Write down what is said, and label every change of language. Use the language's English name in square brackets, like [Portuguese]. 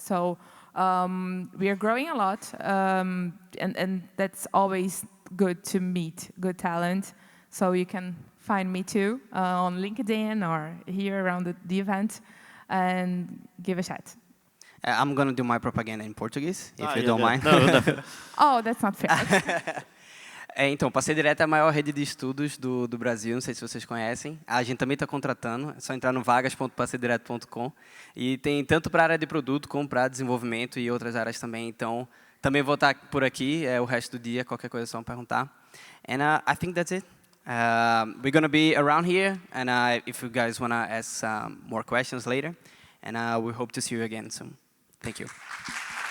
[English] So we are growing a lot, and that's always good to meet good talent. So you can find me too on LinkedIn or here around the event, and give a chat. I'm going to do my propaganda in Portuguese, if you don't mind. Oh, that's not fair. [Portuguese] Então, PasseiDireto é a maior rede de estudos do Brasil, não sei se vocês conhecem. A gente também está contratando, é só entrar no vagas.passeidireto.com. E tem tanto para a área de produto como para desenvolvimento e outras áreas também. Então, também vou estar por aqui o resto do dia, qualquer coisa é só me perguntar. [English] And I think that's it. We're going to be around here, and if you guys want to ask more questions later. And we hope to see you again soon. Thank you.